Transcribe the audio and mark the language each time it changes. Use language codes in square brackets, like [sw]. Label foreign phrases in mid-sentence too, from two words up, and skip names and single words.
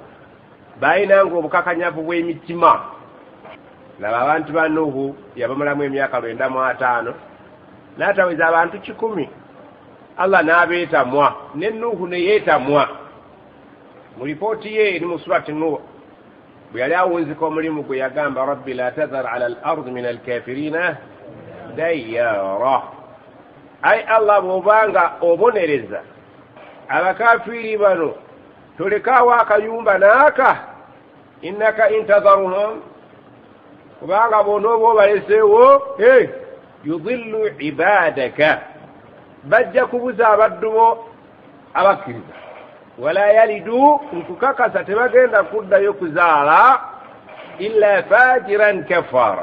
[lg] Baalinanga obukakanyavu bw'emitima. Laba abantu ba Nuhu yabamalamu emyaka 95 n'ataweza abantu 100. Allah n'abeetamwa, ne Nuhu ne yeetamwa. Mu lipooti ye eri mu surati Nuh bwe yali awunzika omulimu gwe yagamba [ar] رب لا تذر على الأرض من الكافرين ديارا. [lg] Ai Allah bw'obanga obonereza abakafiiri bano tolekaawo akayumba n'aka, [ar] إنك إن تذرهم, [lg] kubanga bonooba obaleseewo [ar] يضلوا عبادك, [lg] bajja kubuza abaddu bo abakkiriza, [ar] ولا يلدوا, [lg] nkukakasa tebagenda kuddayo kuzaala [ar] إلا فاجرا كفارا.